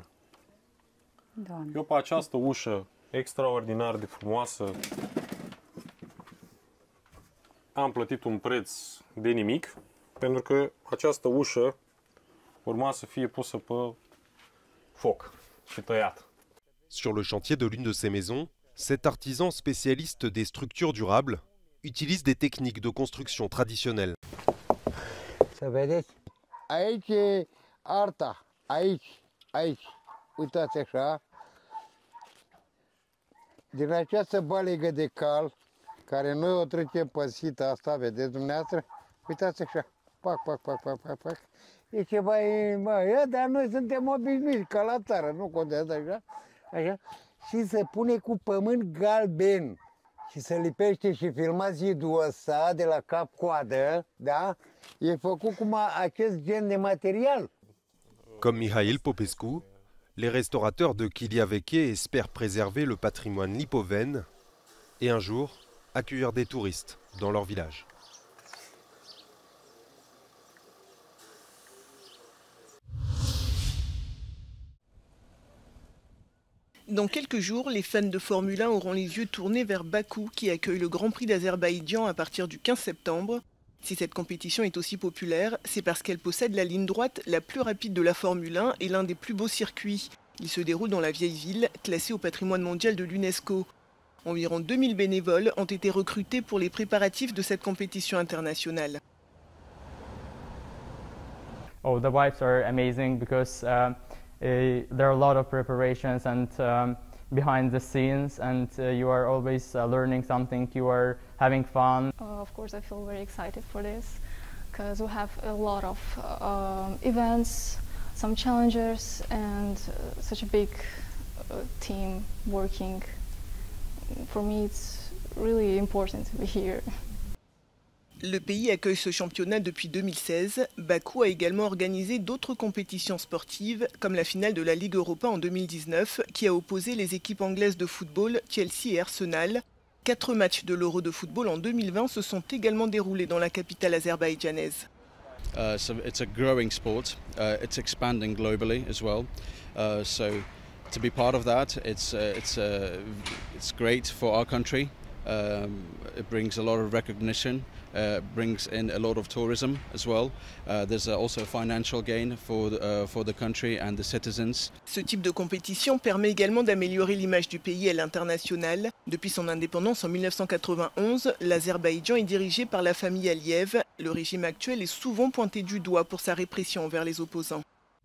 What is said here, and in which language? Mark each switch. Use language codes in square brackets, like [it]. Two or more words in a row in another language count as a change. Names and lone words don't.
[ro] Doamne. Eu pe această ușă extraordinar de frumoasă am plătit un preț de nimic, pentru că această ușă urma să fie pusă pe foc și tăiată. [fr] Sur le chantier de l'une de ces maisons, cet artisan spécialiste des structures durables utilise des techniques de construction traditionnelles. [ro] Să vedeți, aici e arta, aici, uitați așa, din această balegă de cal, care noi o trecem pe sita asta, vedeți dumneavoastră, uitați așa, pac. E ceva, dar noi suntem obișnuiți, ca la țară, nu contează așa, și se pune cu pământ galben. Și se lipește și filma zidul ăsta de la cap-coadă, da? E făcut cu acest gen de material. [fr] Comme Mihail Popescu, les restaurateurs de Chiliaveche espèrent préserver le patrimoine lipovène et un jour accueillir des touristes dans leur village. Dans quelques jours, les fans de Formule 1 auront les yeux tournés vers Bakou qui accueille le Grand Prix d'Azerbaïdjan à partir du 15 septembre. Si cette compétition est aussi populaire, c'est parce qu'elle possède la ligne droite la plus rapide de la Formule 1 et l'un des plus beaux circuits. Il se déroule dans la vieille ville, classée au patrimoine mondial de l'UNESCO. Environ 2000 bénévoles ont été recrutés pour les préparatifs de cette compétition internationale. [en] Oh, the vibes are amazing because there are a lot of preparations and behind the scenes, and you are always learning something, you are having fun. Of course, I feel very excited for this because we have a lot of events, some challenges, and such a big team working. For me, it's really important to be here. [fr] Le pays accueille ce championnat depuis 2016. Bakou a également organisé d'autres compétitions sportives, comme la finale de la Ligue Europa en 2019, qui a opposé les équipes anglaises de football Chelsea et Arsenal. 4 matchs de l'Euro de football en 2020 se sont également déroulés dans la capitale azerbaïdjanaise. [en] So it's a growing sport. It's expanding globally as well. So to be part of that, it's great for our country. It brings a lot of recognition. Brings in a lot of tourism as well. There's also a financial gain for the country and the citizens. [fr] Ce type de compétition permet également d'améliorer l'image du pays à l'international. Depuis son indépendance en 1991, l'Azerbaïdjan est dirigé par la famille Aliyev. Le régime actuel est souvent pointé du doigt pour sa répression envers les opposants.